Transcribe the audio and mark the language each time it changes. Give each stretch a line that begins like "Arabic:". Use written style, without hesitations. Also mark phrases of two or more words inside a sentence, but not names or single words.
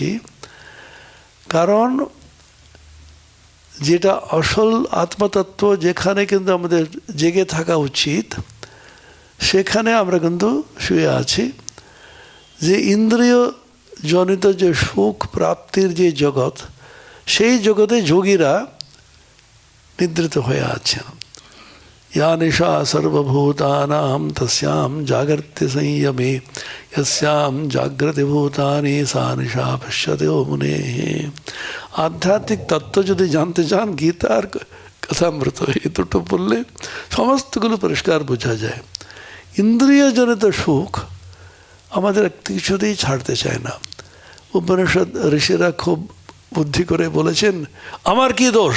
Bangla: কারণ যেটা আসল আত্মতত্ত্ব, যেখানে কিন্তু আমাদের জেগে থাকা উচিত, সেখানে আমরা কিন্তু শুয়ে আছি। যে ইন্দ্রিয় জনিত যে সুখ প্রাপ্তির যে জগৎ, সেই জগতে যোগীরা নিদ্রিত হয়ে আছেন।
Sanskrit: या निशा सर्वभूतानां तस्यां जागर्ति संयमे यस्यां जागृति भूतानि सा निशा पश्यते मुनेः।
Bangla: আধ্যাত্মিক তত্ত্ব যদি জানতে চান, গীতার কথামৃত এই দুটো বললে সমস্তগুলো পরিষ্কার বোঝা যায়। ইন্দ্রিয়জনিত সুখ আমাদের কিছুতেই ছাড়তে চায় না। উপনিষদ ঋষিরা খুব বুদ্ধি করে বলেছেন, আমার কি দোষ?